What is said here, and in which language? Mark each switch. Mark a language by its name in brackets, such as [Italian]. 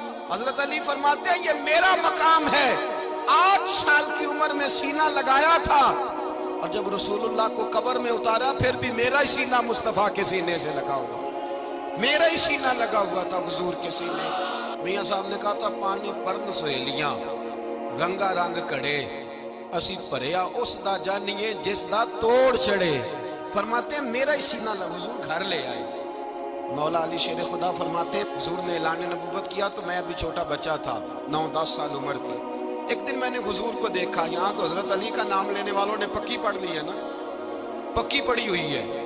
[Urdu] حضرت علی فرماتے ہیں یہ میرا مقام ہے, 8 سال کی عمر میں سینہ لگایا تھا اور جب رسول اللہ کو قبر میں اتارا پھر بھی میرا ہی سینہ مصطفیٰ کے سینے سے لگا ہوا, میرا ہی سینہ لگا ہوا تھا حضور کے سینے. میاں صاحب نے کہا تھا [Punjabi] پانی پرن سہیلیاں رنگا رنگ کڑے, اسی پریا اس دا جانیے جس دا توڑ چڑھے. [Urdu] فرماتے ہیں میرا ہی سینہ حضور گھر لے آئے. مولا علی شیر خدا فرماتے ہیں حضور نے اعلان نبوت کیا تو میں ابھی چھوٹا بچہ تھا، 9-10 سال عمر تھی. ایک دن میں نے حضور کو دیکھا. یہاں تو حضرت علی کا نام لینے والوں نے پکی پڑھ لی ہے نا، پکی پڑی ہوئی ہے.